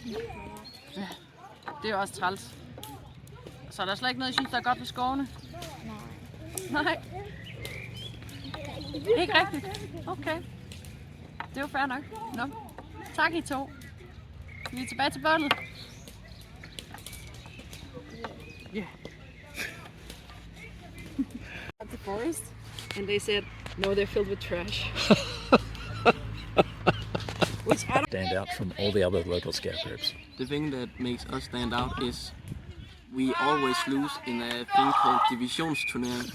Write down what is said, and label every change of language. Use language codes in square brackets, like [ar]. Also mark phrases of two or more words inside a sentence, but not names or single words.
[da] Ja, det er jo også træls. Så er der slet ikke noget, I synes, der er godt ved skovene? Nej. Nej. Ikke rigtigt? Okay. Det er jo fair nok. Nå. Tak I to. Vi er tilbage til bålet. [en] Yeah. At the forest, and they said, no, they're filled with trash. Which I don't Stand out from all the other local scout groups. The thing that makes us stand out is we always lose in a thing called divisionsturnering.